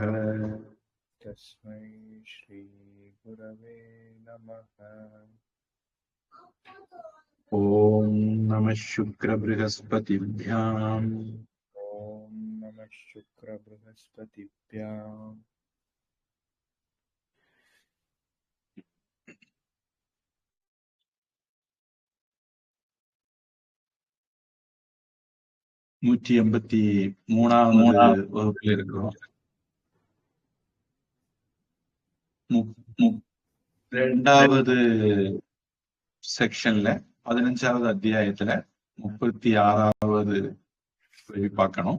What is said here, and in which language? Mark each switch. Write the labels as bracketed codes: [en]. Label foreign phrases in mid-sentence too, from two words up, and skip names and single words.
[sa] तस्मै श्री गुरवे नमः ॐ नमः शुक्रबृहस्पतिभ्याम् ॐ नमः शुक्रबृहस्पतिभ्याम् [ta] 183வது வகுப்பில் இருக்கிறோம். 2வது செக்ஷன்ல 15வது அத்தியாயத்துல 36வது வழி பார்க்கணும்.